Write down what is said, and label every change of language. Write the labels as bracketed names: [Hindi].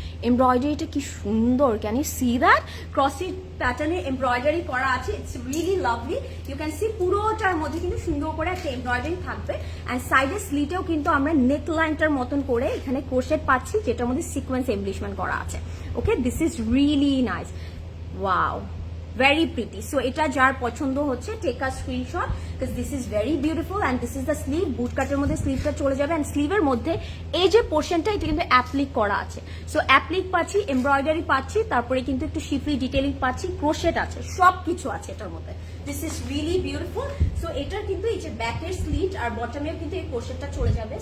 [Bangla] এমব্রয়ডারিটা কি সুন্দর, [English] Can you see that? [Bangla] ক্রসি প্যাটার্নে এমব্রয়ডারি করা আছে, [English] It's really lovely. You can see [Bangla] পুরোটার মধ্যে কিন্তু সুন্দর করে একটা এমব্রয়ডারি থাকবে। অ্যান্ড সাইডের স্লিটেও কিন্তু আমরা নেক লাইনটার মতন করে এখানে ক্রোশেট পাচ্ছি, যেটার মধ্যে সিকোয়েন্স এমব্লিশমেন্ট করা আছে। [English] Okay, this is really nice, wow, very pretty. So [Bangla] এটা যার পছন্দ হচ্ছে [English] Take a screenshot, because this is very beautiful and this is the sleeve. [Bangla] বুট কাটের মধ্যে স্লিভটা চলে যাবে, and স্লিভের মধ্যে এই যে পোর্শনটা এটা কিন্তু অ্যাপ্লিক করা আছে। সো অ্যাপ্লিক পাচ্ছি, এমব্রয়ডারি পাচ্ছি, তারপরে কিন্তু একটু শিফলি ডিটেইলিং পাচ্ছি, ক্রোশেট আছে, সব কিছু আছে এটার মধ্যে। [English] This is really beautiful. [Bangla] So এটার কিন্তু এই যে ব্যাকের স্লিট আর বটমেও কিন্তু এই ক্রোশেটটা চলে যাবে।